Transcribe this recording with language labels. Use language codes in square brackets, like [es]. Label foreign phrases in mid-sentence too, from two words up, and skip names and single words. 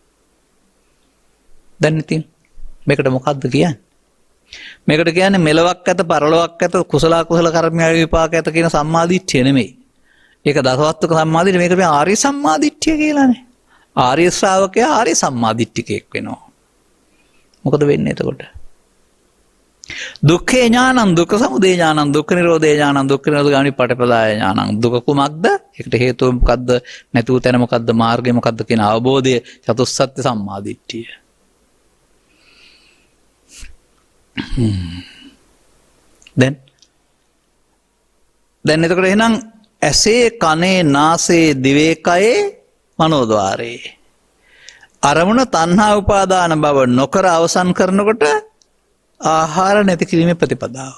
[si] දැන් ඉතින් මේකට මොකද්ද කියන්නේ? මේකට කියන්නේ මෙලොවක් ඇත පරලොවක් ඇත කුසල කුසල කර්මයන් විපාක ඇත කියන සම්මාදිට්ඨිය නෙමෙයි. ඒක දසවස්තුක සම්මාදිට්ඨිය. මේක මේ ආර්ය සම්මාදිට්ඨිය කියලානේ. ආර්ය ශ්‍රාවකයා ආර්ය සම්මාදිට්ඨිකයෙක් වෙනවා. මොකද වෙන්නේ එතකොට? [pi] දුක්ඛේ ඥානං දුක්ඛ සමුදය ඥානං දුක්ඛ නිරෝධේ ඥානං දුක්ඛ නිරෝධ ගාමී පටිපදාය ඥානං. [si] දුක කුමක්ද? ඒකට හේතුව මොකද්ද? නැතුව තැන මොකද්ද? මාර්ගය මොකද්ද කියන අවබෝධය චතුස්සත්‍ය සම්මාදිට්ඨිය. දැන් එතකොට එහෙනම් ඇසේ කනේ නාසයේ දිවේ කයේ මනෝද්වාරේ අරමුණ තණ්හා උපාදාන බව නොකර අවසන් කරනකොට ආහාර නැති කිරීමේ ප්‍රතිපදාව.